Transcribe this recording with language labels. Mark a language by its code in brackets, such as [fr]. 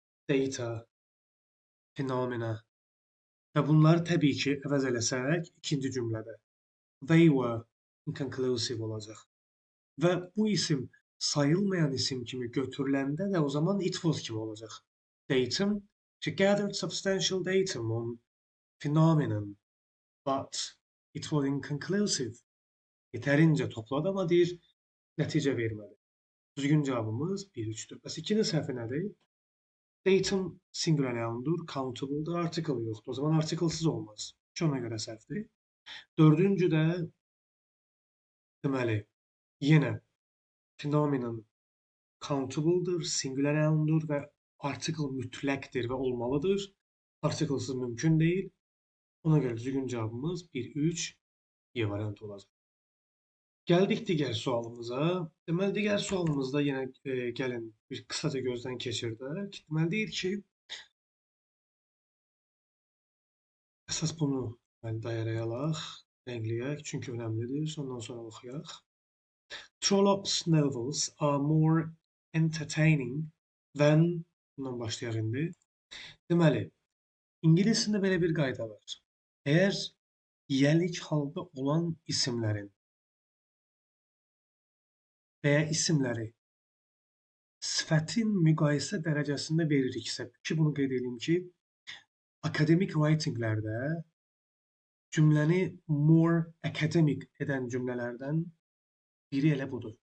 [az] Data, phenomena və bunları təbii ki, əvəz eləsək ikinci cümlədə [en] they were inconclusive [az] olacaq. Və bu isim sayılmayan isim kimi götürüləndə də o zaman [en] it was [az] kimi olacaq. [en] Datum, she gathered substantial datum on phenomenon, but it was inconclusive. [az] Yetərincə topladı, amma deyir, nəticə vermədi. Düzgün cavabımız 1-3-dür. Bəs ikinci səhvi nədir? Datum singular noundur, countable'dır, article yoxdur. O zaman articlesız olmaz. Ona görə səhvdir. Dördüncü də deməli, yenə phenomenon countable'dır, singular noundur və article mütləqdir və olmalıdır. Articlesız mümkün deyil. Ona görə düzgün cavabımız 1-3 Y variantı olacaq. Gəldik digər sualımıza. Deməli, digər sualımızda yenə gəlin bir qısaca gözdən keçirdək. Deməli, deyir ki, əsas bunu dayarayalaq, rəngləyək, çünki önəmlidir. Ondan sonra oxuyaq. [en] Trollops novels are more entertaining than... [az] Bundan başlayaq indi. Deməli, İngiliscəsində belə bir qayda var. Əgər yəlik halda olan isimlərin veya isimləri sifətin müqayisə dərəcəsində veririksə, ki, bunu qeyd edeyim ki, akademik writinglərdə cümləni more academic edən cümlələrdən biri elə budur.